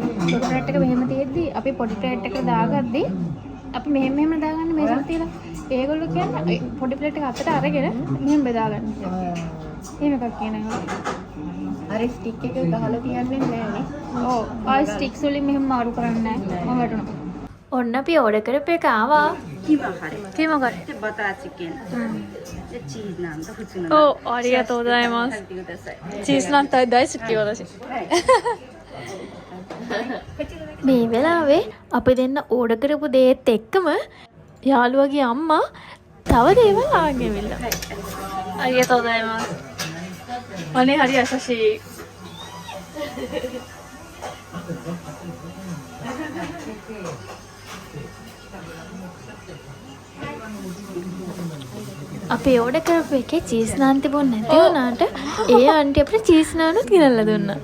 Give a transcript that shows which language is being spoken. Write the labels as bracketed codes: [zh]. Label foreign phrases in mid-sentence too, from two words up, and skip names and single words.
[si] ලොකු ප්ලේට් එක මෙහෙම තියෙද්දි අපි පොඩි ප්ලේට් එකට දාගද්දි අපි මෙහෙම දාගන්න මේසෙන් තියලා ඒගොල්ලෝ කියන්නේ පොඩි ප්ලේට් එක අතට අරගෙන මෙහෙම බෙදා ගන්න කියලා. එහෙම එකක් කියනවා. අර ස්ටික් එක ගහලා තියන්නේ නැහැ නේ. ඔව්. ආ ස්ටික්ස් වලින් මෙහෙම මාරු කරන්නේ නැහැ. මම වැටුණා. ඔන්න අපි ඕඩර් කරපු එක ආවා. කිම කරේ? බටර් චිකන්. [ja] でチーズなんと普通の。お、ありがとうございます。チーズなんて大好き私。 [si] මේ වෙලාවේ අපි දෙන්න ඕඩර් කරපු දේත් එක්කම යාළුවගේ අම්මා තව දේවල් ආගෙන ඉවිල්ලා. [ja] ありがとうございます。 [si] අනේ හරි 優しい. අපි ඕඩර් කරපු එකේ චීස් නාන් තිබුණ නැති වුණාට ඒ ආන්ටි අපිට චීස් නානුත් ගෙනල්ලා දුන්නා.